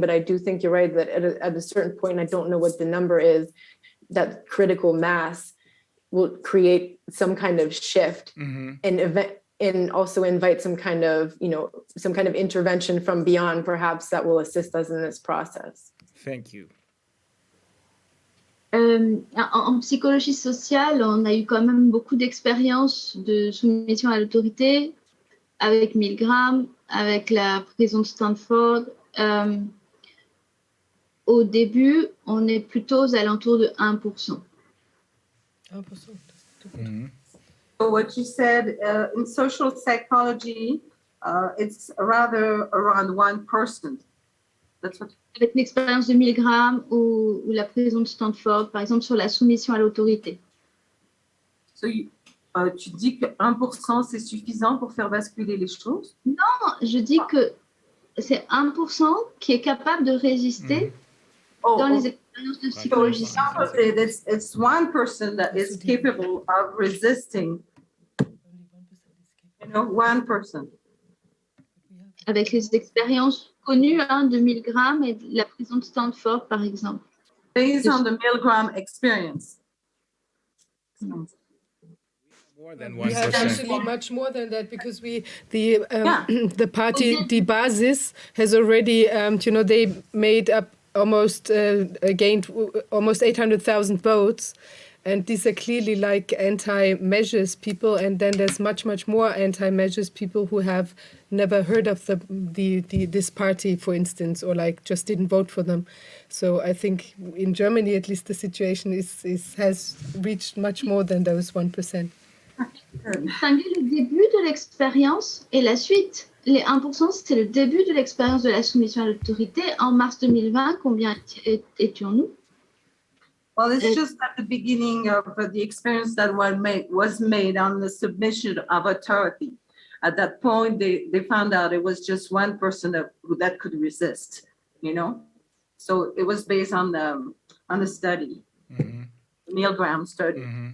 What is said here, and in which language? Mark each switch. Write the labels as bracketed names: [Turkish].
[English] But I do think you're right that at a certain point, I don't know what the number is, that critical mass will create some kind of shift and also invite some kind of intervention from beyond, perhaps, that will assist us in this process. Thank you. [French] En psychologie sociale, on a eu quand même beaucoup d'expériences de soumission à l'autorité avec Milgram, avec la prison de Stanford. Au début, on est plutôt aux alentours de 1%. [English] 1%. So what you said in social psychology, it's rather around 1%. That's what. [French] Avec l'expérience de Milgram ou la prison de Stanford, par exemple, sur la soumission à l'autorité. [English] So [French] tu dis que 1% c'est suffisant pour faire basculer les choses? Non, je dis que c'est 1% qui est capable de résister dans les expériences de psychologie. [English] So it's 1% that is capable of resisting. 1%. [French] Avec les expériences connues de Milgram et de la prison de Stanford, par exemple. [English] Based on the Milgram experience. More than We have 1%. actually much more than that because the party Die Basis has already they made up almost gained almost 800,000 votes, and these are clearly like anti-measures people, and then there's much more anti-measures people who have never heard of this party, for instance, or like just didn't vote for them. So I think in Germany, at least, the situation has reached much more than those 1%. [French] distinguer le début de l'expérience et la suite. Les 1%, c'est le début de l'expérience de la soumission à l'autorité. En mars 2020, combien étions-nous? [English] Well, it's just at the beginning of the experience that was made on the submission of authority. At that point, they found out it was just one person that could resist, you know? So it was based on the study, the Milgram study.